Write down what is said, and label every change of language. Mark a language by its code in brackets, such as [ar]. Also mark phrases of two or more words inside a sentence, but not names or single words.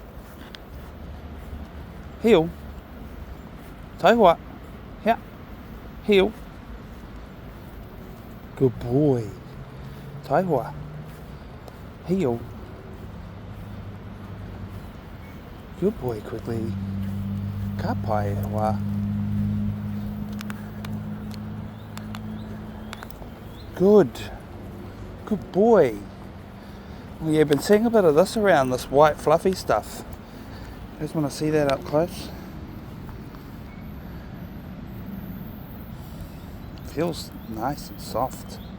[en] Heel. Taiwa. Yeah. Heel. Good boy. Taiwa. Heel. Good boy, Quigley. [mi] Ka pai wa. Good. [en] Good boy. Well, yeah, I've been seeing a bit of this around, this white fluffy stuff. You guys want to see that up close? Feels nice and soft.